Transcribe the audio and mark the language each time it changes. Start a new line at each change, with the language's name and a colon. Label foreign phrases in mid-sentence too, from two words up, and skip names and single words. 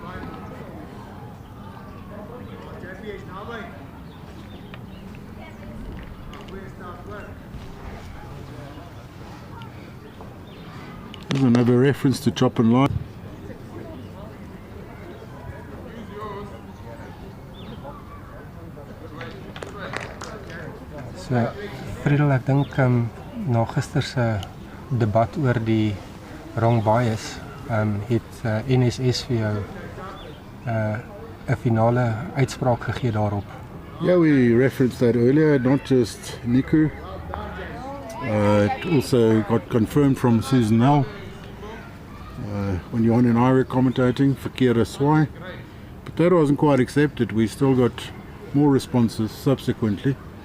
English: There's another reference to chop and line. So, Friedel,
Afrikaans: ek dink na gister se debat oor die
English: wrong bias,
Afrikaans: het NSS vir jou 'n finale uitspraak gegee daarop.
English: Yeah, we referenced that earlier, not just Niku. It also got confirmed from Susan Nell. When Johan and I were commentating,
Afrikaans: verkeerde swaai.
English: But that wasn't quite accepted. We still got more responses subsequently.